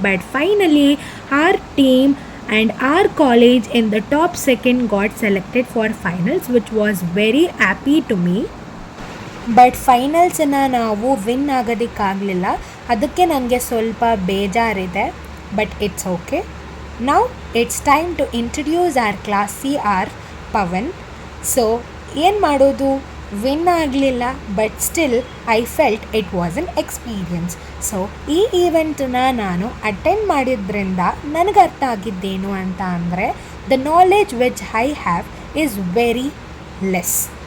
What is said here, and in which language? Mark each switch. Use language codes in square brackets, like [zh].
[en] But finally our team and our college in the top second got selected for finals, which was very happy to me. [kn] But ಫೈನಲ್ಸನ್ನು ನಾವು win ಆಗೋದಕ್ಕಾಗಲಿಲ್ಲ. ಅದಕ್ಕೆ ನನಗೆ ಸ್ವಲ್ಪ ಬೇಜಾರಿದೆ, [en] But it's okay. Now it's time to introduce our class CR Pavan. So [kn] ಏನು ಮಾಡೋದು, win ಆಗಲಿಲ್ಲ, [en] But still I felt it was an experience. [kn] So ಈ ಈವೆಂಟನ್ನ ನಾನು attend ಮಾಡಿದ್ರಿಂದ ನನಗೆ ಅರ್ಥ ಆಗಿದ್ದೇನು ಅಂತ ಅಂದರೆ, [en] The knowledge which I have is very less.